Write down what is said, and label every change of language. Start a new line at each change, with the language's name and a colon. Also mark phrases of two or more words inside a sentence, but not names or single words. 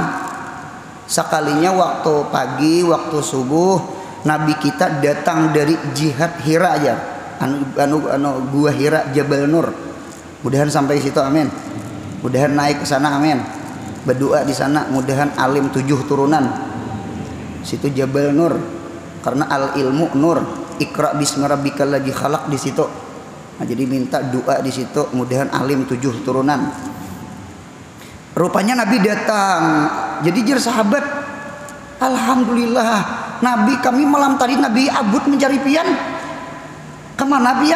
Banjar: Sekalinya waktu pagi, waktu subuh, Nabi kita datang dari jihad Hira aja. Gua Hira Jabal Nur. Mudahan sampai situ, amin. Mudahan naik ke sana, amin. Berdoa di sana, mudahan alim 7 turunan. Situ Jabal Nur. Karena
Arabic: العلم نور. اقرأ باسم ربك الذي خلق
Banjar: di situ. Nah, jadi minta doa di situ, mudahan alim 7 turunan. Rupanya Nabi datang. Jadi jar sahabat, alhamdulillah, Nabi kami malam tadi Nabi abut mencari pian. Kemana pian?